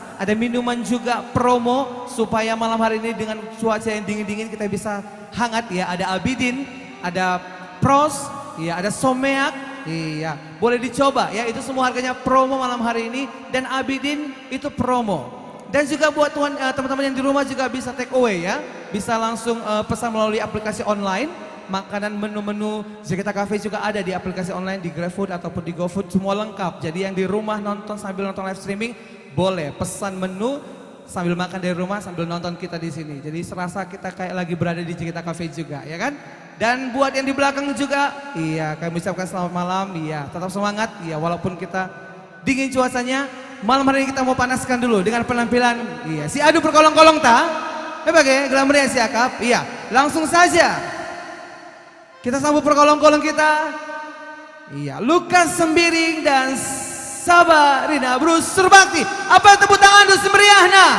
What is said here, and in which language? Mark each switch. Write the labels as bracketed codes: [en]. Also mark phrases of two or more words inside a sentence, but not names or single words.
[id] Ada minuman juga promo supaya malam hari ini dengan cuaca yang dingin-dingin kita bisa hangat ya. Ada Abidin, ada Pros, ya ada Someak. Iya, boleh dicoba ya. Itu semua harganya promo malam hari ini dan Abidin itu promo. Dan juga buat teman-teman yang di rumah juga bisa [en] take away [id] ya. Bisa langsung pesan melalui aplikasi online. Makanan menu-menu Jakarta Cafe juga ada di aplikasi online di GrabFood ataupun di GoFood. Semua lengkap. Jadi yang di rumah nonton sambil nonton [en] live streaming [id] boleh pesan menu sambil makan dari rumah sambil nonton kita di sini. Jadi serasa kita kayak lagi berada di Jakarta Cafe juga ya kan. Dan buat yang di belakang juga, iya kami ucapkan selamat malam. Iya tetap semangat. Iya walaupun kita dingin cuacanya. Malam hari ini kita mau panaskan dulu dengan penampilan [btx] si adu berkolong-kolong ta. Bagai gelam meriah si akap. [id] Iya, langsung saja. Kita sambut berkolong-kolong kita. Iya, Lukas Sembiring dan Sabarina Bruce Surbakti. Apa tepuk tangan untuk semeriahna?